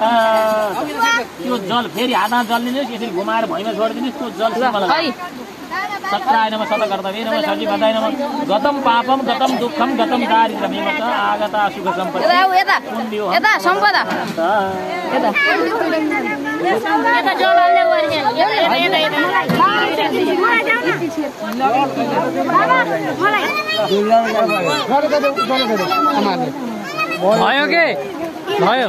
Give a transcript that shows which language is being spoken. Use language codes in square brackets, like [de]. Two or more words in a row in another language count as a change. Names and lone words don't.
[ne] त्यो जल फेरि हातमा जल लिनुहोस् यसरी घुमाएर भुइँमा छोडिदिनुहोस् त्यो जल [sa] सत्राय नमः सतकर्तव्ये नमः सजीवताय नमः गतं पापं गतं दुःखं गतं दारिद्र्यमेव च आगता सुख सम्पत्ति [ne] यता सम्पदा यता जल हाल्ने भयो के भयो